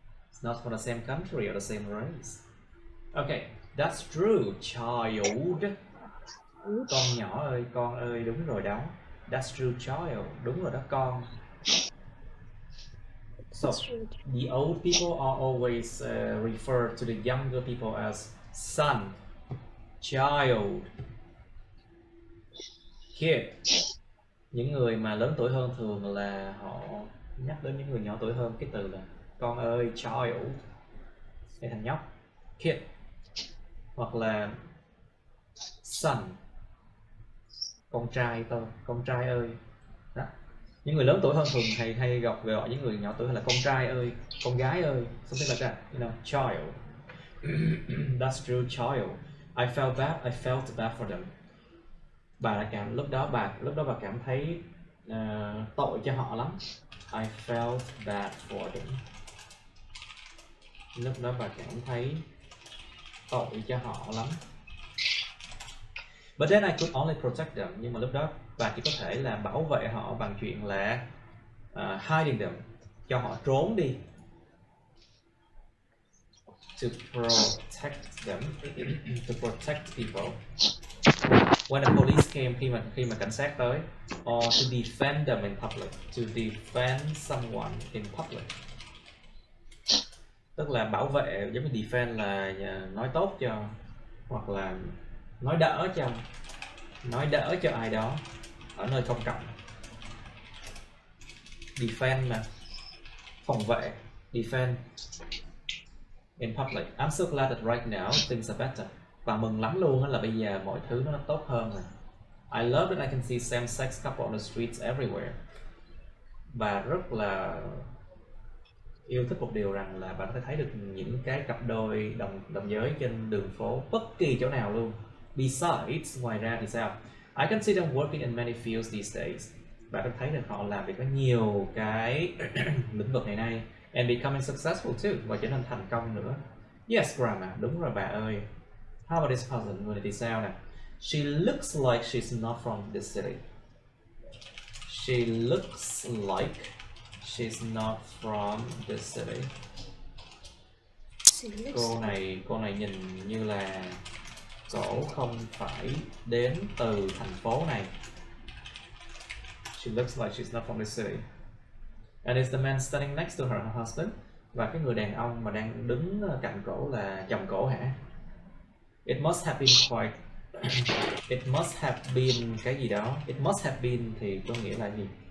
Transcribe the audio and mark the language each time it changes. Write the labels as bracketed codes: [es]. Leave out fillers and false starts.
[en] It's not from the same country or the same race. Okay, that's true, child. [vi] Con nhỏ ơi, con ơi, đúng rồi đó. [en] That's true, child. [vi] Đúng rồi đó, con. [en] So, the old people are always referred to the younger people as son, child, kid. [vi] Những người mà lớn tuổi hơn thường là họ nhắc đến những người nhỏ tuổi hơn cái từ là con ơi, child, để thành nhóc, kid, hoặc là son, con trai tôi, con trai ơi. Đó. Những người lớn tuổi hơn thường hay gọi những người nhỏ tuổi hơn là con trai ơi, con gái ơi, [en] something like that, you know, child. That's true, child. I felt bad for them. [vi] Lúc đó bà cảm thấy tội cho họ lắm. [en] I felt bad for them. [vi] Lúc đó bà cảm thấy tội cho họ lắm. [en] But then I could only protect them. [vi] Nhưng mà lúc đó bà chỉ có thể là bảo vệ họ bằng chuyện là [en] hiding them, [vi] cho họ trốn đi. [en] To protect them, to protect people. When the police came, [vi] khi mà cảnh sát tới, [en] or to defend them in public, to defend someone in public. [vi] Tức là bảo vệ, giống như defend là nói tốt cho, hoặc là nói đỡ cho ai đó ở nơi công cộng. Defend mà, phòng vệ, [en] defend in public. I'm so glad that right now things are better. [vi] Và mừng lắm luôn là bây giờ mọi thứ nó tốt hơn rồi. [en] I love that I can see same-sex couple on the streets everywhere. [vi] Bà rất là yêu thích một điều rằng là bà có thể thấy được những cái cặp đôi đồng giới trên đường phố bất kỳ chỗ nào luôn. Besides, ngoài ra thì sao? [en] I can see them working in many fields these days. [vi] Bà có thấy được họ làm việc ở nhiều cái lĩnh vực ngày nay. [en] And becoming successful too, [vi] và trở nên thành công nữa. [en] Yes, Grandma, [vi] đúng rồi bà ơi. [en] How about this person? [vi] Người này thì sao nè? [en] She looks like she's not from this city. She looks like she's not from this city. [vi] Cô này nhìn như là cổ không phải đến từ thành phố này. [en] She looks like she's not from the city. And is the man standing next to her husband? [vi] Và cái người đàn ông mà đang đứng cạnh cổ là chồng cổ hả? [en] It must have been quite it must have been [vi] cái gì đó. [en] It must have been [vi] thì có nghĩa là gì?